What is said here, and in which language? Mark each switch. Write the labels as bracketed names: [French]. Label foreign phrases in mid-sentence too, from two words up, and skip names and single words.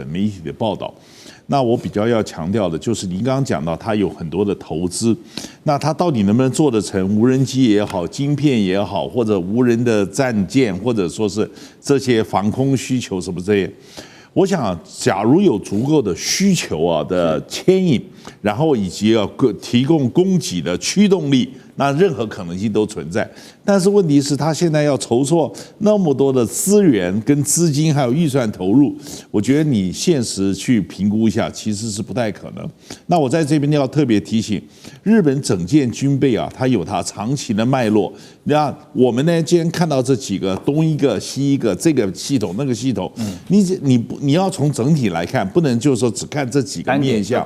[Chinese] 媒體的報道，那我比較要強調的就是您剛剛講到它有很多的投資，那它到底能不能做得成無人機也好，晶片也好，或者無人的戰艦，或者說是這些防空需求什麼這些，我想假如有足夠的需求的牽引，然後以及提供供給的驅動力，那任何可能性都存在。但是問題是，他現在要籌措那麼多的資源、跟資金還有預算投入，我覺得你現實去評估一下，其實是不太可能。那我在這邊要特別提醒，日本整件軍備它有它長期的脈絡。那我們呢，今天看到這幾個東一個西一個，這個系統那個系統，你要從整體來看，不能就是說只看這幾個面向，